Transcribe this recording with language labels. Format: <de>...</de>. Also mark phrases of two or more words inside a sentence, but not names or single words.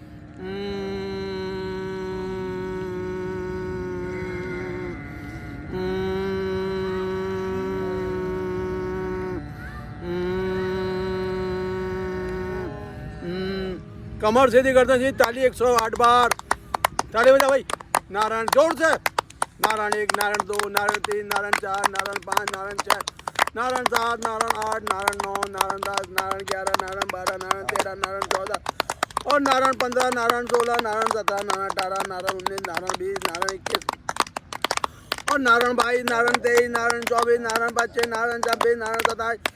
<hi>कमर सीधी गर्दन सीधी। ताली 108 बार। ताली बजा भाई। नारायण जोर से। नारायण 1, नारायण 2, नारायण 3, नारायण 4, नारायण 5, नारायण 6, नारायण 7, नारायण 8, नारायण 9, नारायण 10, नारायण 11, नारायण 12, नारायण 13, नारायण 14 और नारायण 15, नारायण 16, नारायण 17, नारायण 18, नारायण 19, नारायण 20, नारायण 21 और नारायण 22, नारायण 23, नारायण 24, नारायण 25, नारायण 26, नारायण 27</hi>